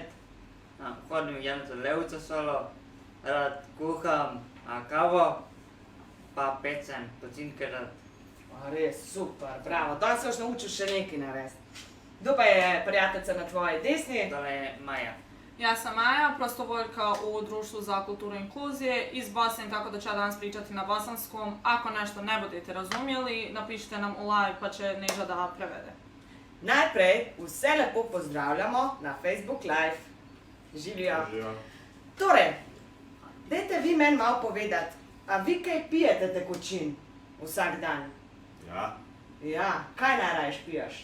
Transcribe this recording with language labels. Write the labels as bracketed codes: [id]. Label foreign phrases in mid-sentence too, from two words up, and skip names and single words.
[sl] Hodim jem za levco solo, rad kuham kavo, pa pecem pocinke rad. Res, super, bravo. Danes se boš naučil še nekaj narediti. Kdo pa je prijateljica na tvoji desni? Tole je Maja. [bs] Ja sam Maja, prostovoljka u Društvu za kulturu i inkluzije iz Bosne, tako da ću ja danas pričati na bosanskom. Ako nešto ne budete razumjeli, napišite nam u live pa će Neža da prevede. [sl] Najprej vse lepo pozdravljamo na Facebook Live. Živijo. Torej, dajte vi meni malo povedati, a vi kaj pijete tekočin vsak dan? Ja, Ja, kaj najraješ piješ?